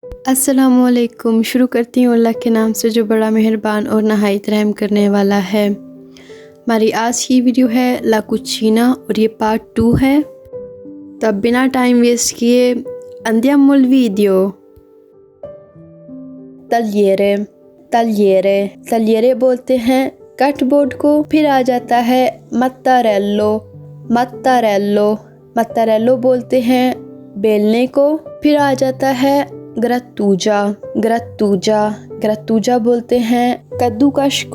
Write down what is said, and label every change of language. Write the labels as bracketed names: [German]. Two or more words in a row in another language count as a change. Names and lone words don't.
[Hindi] अस्सलामुअलैकुम। शुरू करती हूँ अल्लाह के नाम से जो बड़ा मेहरबान और नहायत रहम करने वाला है। हमारी आज की वीडियो है [Italian] la cucina [Hindi] और ये पार्ट 2 है। तब बिना [English] time waste [Hindi] किए [Italian] andiamo al video। tagliere tagliere tagliere [Hindi] बोलते हैं कटबोर्ड को। फिर आ जाता है [Italian] mattarello mattarello mattarello [Hindi] बोलते हैं बेलने को। फिर आ जाता है [Italian] grattugia grattugia grattugia [Hindi] बोलते हैं कद्दूकश को।